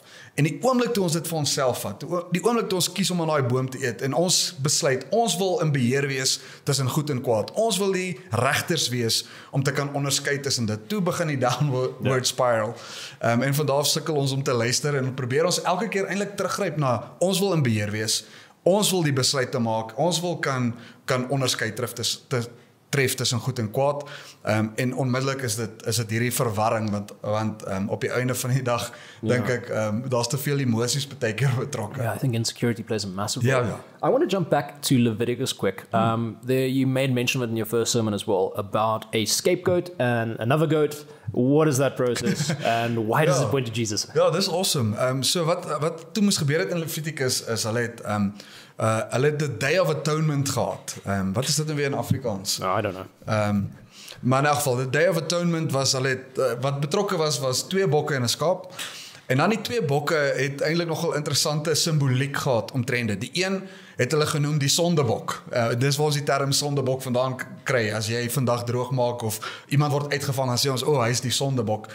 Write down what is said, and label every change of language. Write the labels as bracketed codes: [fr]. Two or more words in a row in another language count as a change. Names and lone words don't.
[af] En die oomblik toe ons dit vir onsself vat, die oomblik toe ons kies om aan daai boom te eet, en ons besluit, ons wil in beheer wees tussen goed en kwaad, ons wil die regters wees, om te kan onderskei tussen dit, toe begin die [en] downward spiral, [af] en vandaar sukkel ons om te luister, en probeer ons elke keer eintlik teruggryp na, ons wil in beheer wees, ons wil die besluit te maak, ons wil kan onderskei tref tussen goed en kwaad, en onmiddellik is dit hierdie verwarring, want op die einde van die dag, dink ek, daar's te veel emosies baie keer betrokke. [en] Yeah, I think insecurity plays a massive role. I want to jump back to Leviticus quick. There you made mention of it in your first sermon as well, about a scapegoat and another goat. What is that process, and why does it point to Jesus? [af] Ja, dis awesome. So wat toe moes gebeur het in Leviticus is, hulle het [en] the Day of Atonement [af] gehad. Wat is dit nou weer in Afrikaans? [en] No, I don't know. [af] Maar in elk geval, [en] the Day of Atonement was, [af] wat betrokke was 2 bokke en 'n skaap. En dan die 2 bokke het eintlik nogal interessante simboliek gehad omtrent dit. Die een het hulle genoem die sondebok. Dis waar ons die term sondebok vandaan kry. As jy vandag droog maak of iemand word uitgevang, dan sê ons, hy is die sondebok.